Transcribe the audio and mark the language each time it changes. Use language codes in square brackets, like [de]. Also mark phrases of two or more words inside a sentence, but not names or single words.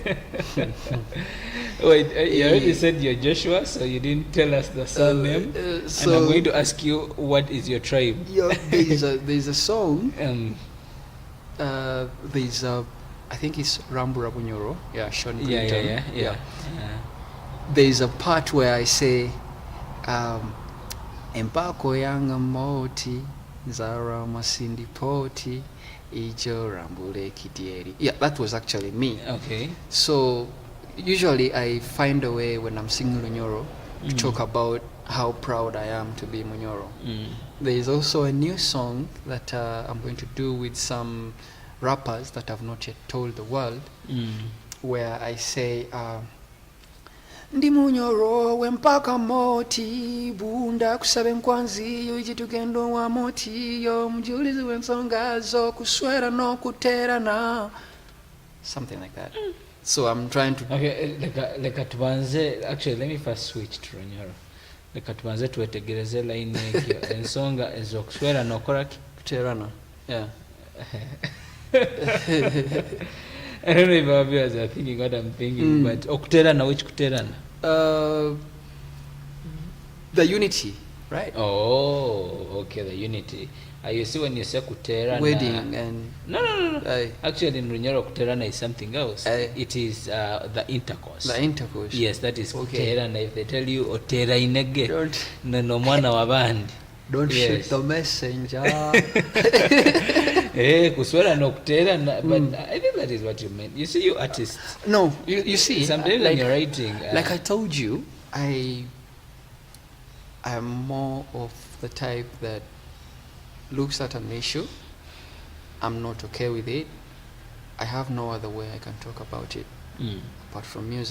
[en] Wait, you already said you're Joshua, so you didn't tell us the surname. And I'm going to ask you, what is your tribe? Yeah, there's a song. There's a, I think it's Rambura Bunyoro. Yeah, Sean Clinton. Yeah. There's a part where I say, [nyo] Empako yanga moti, Zara masindi poti, Ijo rambule kidieri. [en] Yeah, that was actually me. Okay. So usually I find a way when I'm singing Lunyoro to talk about how proud I am to be Munyoro. There is also a new song that I'm going to do with some rappers that I've not yet told the world, where I say, [nyo] Ndi Munyoro wempaka moti bunda kusabe nkwanzi yo ichitugendo wa moti yo mjulizi wensonga zo kuswera no kuterana, [en] something like that. So I'm trying to [nyo] Okay, leka tubanze, [en] actually let me first switch to Runyoro. [nyo] Leka tubanze tuwetegereze line ekyo ensonga ezokuswera nokoraki kuterana. [en] Yeah. I don't know if our viewers are thinking what I'm thinking, but okuterana, which kuterana? The unity, right? Oh, okay, the unity. You see when you say kuterana, Wedding and no. Aye. Actually, in Runyoro, kuterana is something else. Aye. It is the intercourse. the intercourse. Yes, that is Okay. kuterana. If they tell you [nyo] otera inege, [en] Don't [nyo] no mwana wa bandi. [en] shoot Yes. the messenger. [nyo] Kuswera no kuterana, [en] but I think that is what you meant. You see, you artists. No, you see, Sometimes when you're writing, like I told you, I am more of the type that looks at an issue, I'm not okay with it, I have no other way I can talk about it apart from music.